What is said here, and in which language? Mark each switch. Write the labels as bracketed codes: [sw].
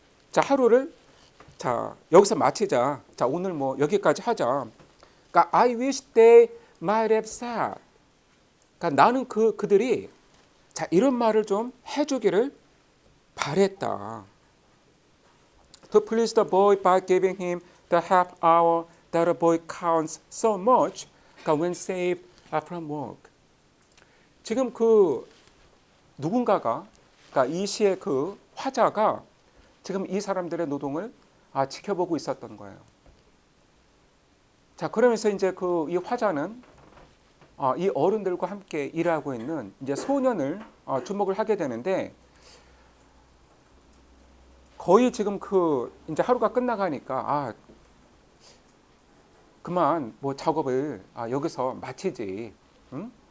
[ko] 자, 하루를 자, 여기서 마치자. 자, 오늘 뭐 여기까지 하자. 그러니까 [en] I wish they might have said. [ko] 그러니까 나는 그들이 자, 이런 말을 좀 해주기를 바랬다. [en] To please the boy by giving him the half hour that a boy counts so much when saved from work. [ko] 지금 그 누군가가, 그러니까 이 시의 그 화자가 지금 이 사람들의 노동을 지켜보고 있었던 거예요. 자, 그러면서 이제 그 이 화자는 이 어른들과 함께 일하고 있는 이제 소년을 주목을 하게 되는데, 거의 지금 그 이제 하루가 끝나가니까 그만 뭐 작업을 여기서 마치지. 응?